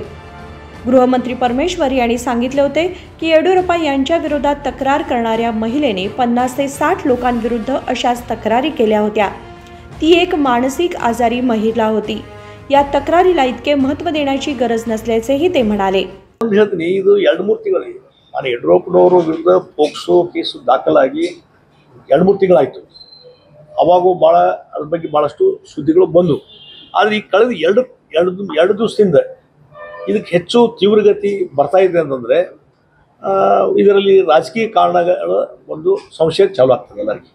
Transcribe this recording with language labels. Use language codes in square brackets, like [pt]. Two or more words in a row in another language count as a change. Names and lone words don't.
[mr] गृहमंत्री परमेश्वर यांनी सांगितले होते की येडियुरप्पा यांच्या विरोधात तक्रार करणाऱ्या महिलेने 50 ते 60 लोकांविरुद्ध अशाच तक्रारी केल्या होत्या। ती एक मानसिक आजारी महिला होती। या तक्रारीला इतके महत्त्व देण्याची गरज नसल्याचेही ते म्हणाले। [kn] ಹೇಳ್ತೀನಿ, ಇದು 2-3 ತಿಂಗಳಿಗೆ ನಾನು ಯಡಿಯೂರಪ್ಪನವರ ವಿರುದ್ಧ ಪೋಕ್ಸೋ ಕೇಸು ದಾಖಲಾಗಿ 2-3 ತಿಂಗಳಾಯಿತು। ಅವಾಗೂ ಭಾಳ ಅದ್ರ ಬಗ್ಗೆ ಭಾಳಷ್ಟು ಸುದ್ದಿಗಳು ಬಂದು, ಆದರೆ ಈ ಕಳೆದ ಎರಡು ದಿವಸದಿಂದ ಇದಕ್ಕೆ ಹೆಚ್ಚು ತೀವ್ರಗತಿ ಬರ್ತಾ ಇದೆ ಅಂತಂದರೆ ಇದರಲ್ಲಿ ರಾಜಕೀಯ ಕಾರಣಗಳ ಒಂದು ಸಂಶಯ ಚಾಲು ಆಗ್ತದೆ ಎಲ್ಲರಿಗೆ।